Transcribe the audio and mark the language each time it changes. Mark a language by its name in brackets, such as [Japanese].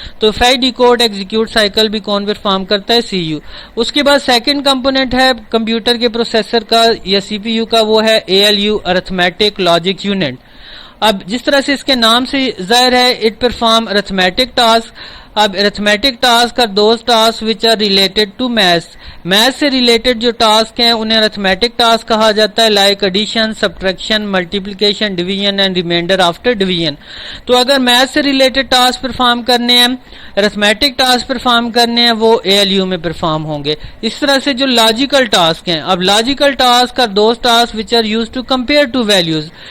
[Urdu] تو fetch, decode, execute cycle بھی کون پرفارم کرتا ہے, سی یو. اس کے بعد سیکنڈ کمپوننٹ ہے کمپیوٹر کے پروسیسر کا یا سی پی یو کا, وہ ہے A L you, arithmetic logic unit. اب جس طرح سے اس کے نام سے ظاہر ہے [English] It perform arithmetic task. اب arithmetic task are those task which are related to maths. [Urdu] Maths سے ریلیٹڈ جو ٹاسک ہیں انہیں ارتھمیٹک ٹاسک کہا جاتا ہے, like edition, subtraction, multiplication, division and reminder after division. تو اگر میتھس سے ریلیٹڈ ٹاسک پرفارم کرنے ہیں, ارتھمیٹک ٹاسک پرفارم کرنے ہیں, وہ اے ایل یو میں پرفارم ہوں گے. اس طرح سے جو [English] Logical task ہیں, اب logical task are those task which are used to compare two values.